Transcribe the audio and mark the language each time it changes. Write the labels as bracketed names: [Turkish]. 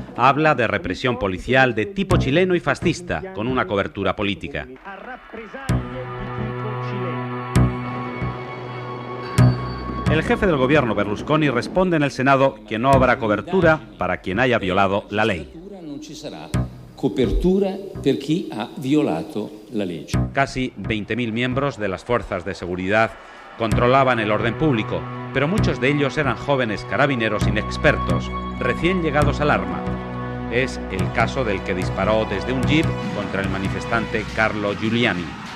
[Spanish] Habla de represión policial de tipo chileno y fascista, con una cobertura política. El jefe del gobierno, Berlusconi, responde en el Senado que no habrá cobertura para quien haya violado la ley. [Italian] Non ci sarà copertura per chi ha violato la legge. [Spanish] Casi 20.000 miembros de las fuerzas de seguridad controlaban el orden público, pero muchos de ellos eran jóvenes carabineros inexpertos, recién llegados al arma. Es el caso del que disparó desde un jeep contra el manifestante Carlo Giuliani.